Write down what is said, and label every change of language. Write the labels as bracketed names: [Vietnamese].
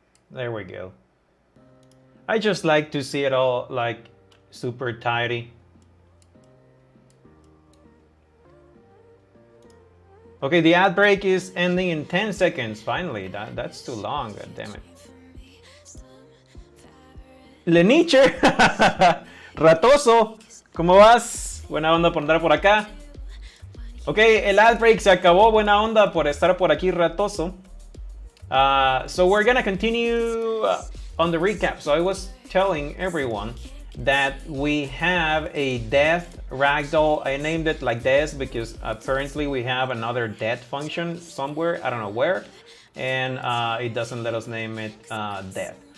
[English] There we go. I just like to see it all like super tidy. Okay, the ad break is ending in 10 seconds. Finally, that's too long. God damn it. [Spanish] Leniche, Ratoso, ¿cómo vas? Buena onda por andar por acá. Ok, el ad break se acabó. Buena onda por estar por aquí, Ratoso. [English] So we're gonna continue on the recap. So I was telling everyone that we have a death ragdoll. I named it like this because apparently we have another death function somewhere, I don't know where, and it doesn't let us name it death.